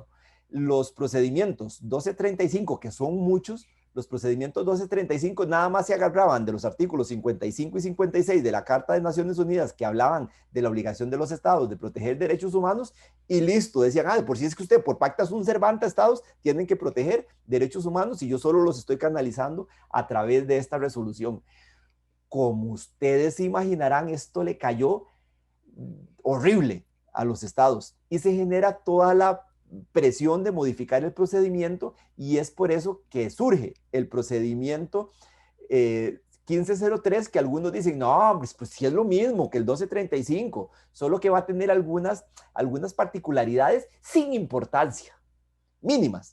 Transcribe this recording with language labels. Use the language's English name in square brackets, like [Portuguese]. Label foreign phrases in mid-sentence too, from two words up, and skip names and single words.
[Spanish] Los procedimientos 1235, que son muchos, los procedimientos 1235 nada más se agarraban de los artículos 55 y 56 de la Carta de Naciones Unidas, que hablaban de la obligación de los estados de proteger derechos humanos, y listo, decían, de por si es que usted por [Latin] pacta sunt servanda, [Spanish] estados tienen que proteger derechos humanos y yo solo los estoy canalizando a través de esta resolución. Como ustedes se imaginarán, esto le cayó horrible a los estados y se genera toda la presión de modificar el procedimiento, y es por eso que surge el procedimiento 1503, que algunos dicen, no, pues sí es lo mismo que el 1235, solo que va a tener algunas particularidades sin importancia, mínimas.